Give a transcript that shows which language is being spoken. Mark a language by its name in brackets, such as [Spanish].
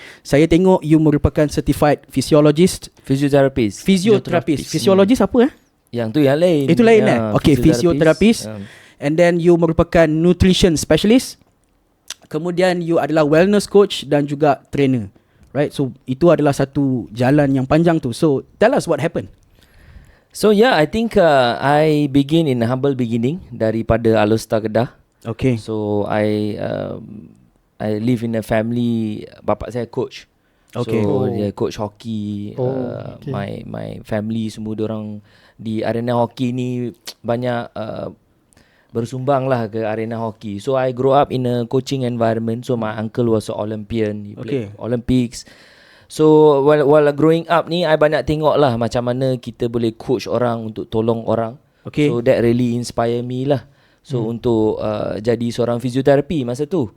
[Malay] Saya tengok you merupakan certified physiotherapist. Physiologist apa Yang tu yang lain. Itu lain [English] Okay, physiotherapist. And then you merupakan nutrition specialist. Kemudian you adalah wellness coach dan juga trainer. Right? [Malay] So itu adalah satu jalan yang panjang tu. [English] So tell us what happened. So I think I begin in a humble beginning daripada Alostar Kedah. Okay. So I live in a family. [Malay] Bapak saya coach. [English] Okay. [Malay] So dia coach hoki. [English] My family [Malay] semua diorang di arena hoki ni banyak bersumbang lah ke arena hoki. [English] So I grow up in a coaching environment. So my uncle was an Olympian. He played Olympics. So while growing up [Malay] ni, I banyak tengok lah macam mana kita boleh coach orang untuk tolong orang. Okay. [English] So that really inspire me lah. [Malay] So untuk jadi seorang fisioterapi masa tu.